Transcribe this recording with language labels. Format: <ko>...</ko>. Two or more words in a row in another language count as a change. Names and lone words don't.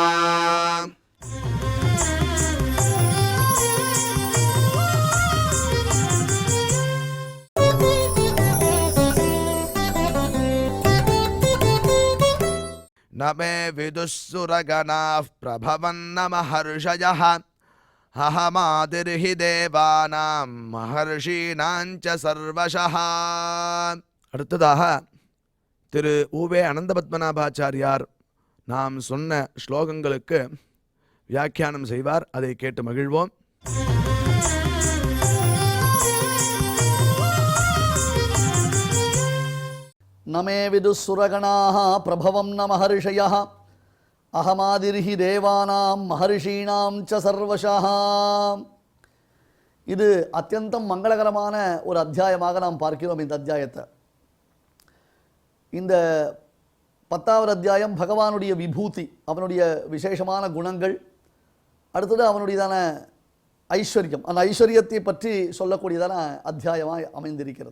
<sa>न मे विदुःसुरगणाः प्रभवन्न महर्षयः अहमादिर्हि देवानां महर्षीणाञ्च सर्वशः।</sa> <ta>அடுத்ததாக திரு உவே அனந்தபத்மநாபாச்சாரியார் நாம் சொன்ன ஸ்லோகங்களுக்கு வியாக்கியானம் செய்வார். அதை கேட்டு மகிழ்வோம்.</ta> <sa>न मे विदुःसुरगणाः प्रभवं न महर्षयः अहमादिर्हि देवानां महर्षीणां च सर्वशः.</sa> <ta>இது அத்தியந்தம் மங்களகரமான ஒரு அத்தியாயமாக நாம் பார்க்கிறோம் இந்த அத்தியாயத்தை. இந்த 10வது அத்தியாயம் பகவானுடைய விபூதி, அவனுடைய விசேஷமான குணங்கள், அடுத்தது அவனுடையதான ஐஸ்வர்யம், அந்த ஐஸ்வர்யத்தை பற்றி சொல்லக்கூடியதான அத்தியாயமாக அமைந்திருக்கிறது.</ta>